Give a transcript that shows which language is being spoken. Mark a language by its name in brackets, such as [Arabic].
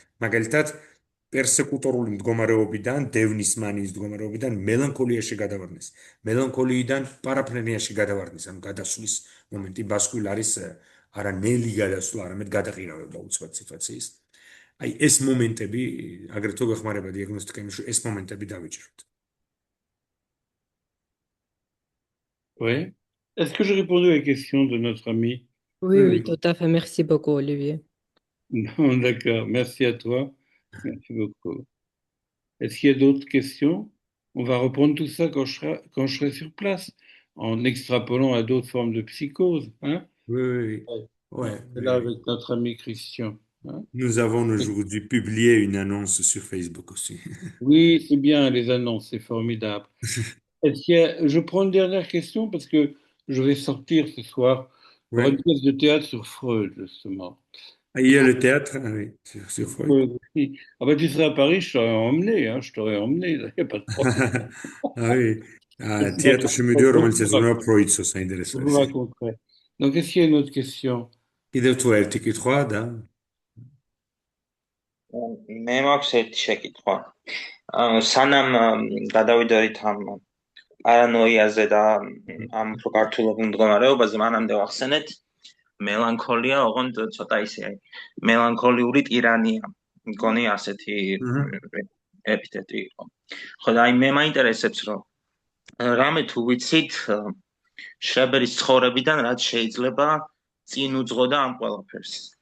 [Georgian] მაგალითად, პერსეკუტორული მდგომარეობიდან, დევნის მანიის მდგომარეობიდან მელანქოლიაში გადავარდნის, მელანქოლიიდან პარაფრენიაში გადავარდნის, ანუ გადასვლის მომენტი. ბასკული არის არა ნელი გადასვლა, არამედ გადაყირავება უცბად სიტუაციის. აი ეს მომენტები აგრეთვე გვეხმარება დიაგნოსტიკაში, ეს მომენტები დავიჭიროთ. [French] Oui. Est-ce que j'ai répondu à la question de notre ami? Oui, tout à fait. Merci beaucoup, Olivier. Non, d'accord. Merci à toi. Merci beaucoup. Est-ce qu'il y a d'autres questions? On va reprendre tout ça quand je serai sur place, en extrapolant à d'autres formes de psychose. Hein? Oui. Ouais, là, avec notre ami Christian. Hein? Nous avons aujourd'hui publié une annonce sur Facebook aussi. Oui, c'est bien, les annonces, c'est formidable. Je prends une dernière question parce que je vais sortir ce soir pour une pièce de théâtre sur Freud, justement. Ah, il y a le théâtre, oui, sur Freud. Oui. Ah ben, tu serais à Paris, je t'aurais emmené, hein, il n'y a pas de problème. Ah oui, théâtre chez Mudio, roman saison Freud, ça s'intéresse. Je vous raconterai. Donc, est-ce qu'il y a une autre question? Il doit tout être qui trois, da. [Georgian] მე მაქვს ერთი შეკითხვა. სანამ გადავიდოდით ამ პარანოიაზე და ამ ქართულობრივ მდგომარეობაზე, მანამდე ვახსენეთ, მელანქოლია, ოღონდ ცოტა ისე მელანქოლიური ტირანია. მგონი ასეთი ეპითეტი იყო. ხო და აი მე მაინტერესებს, რომ რამე თუ ვიცით შრებერის ცხოვრებიდან რაც შეიძლება წინ უძღოდა ამ ყველაფერს.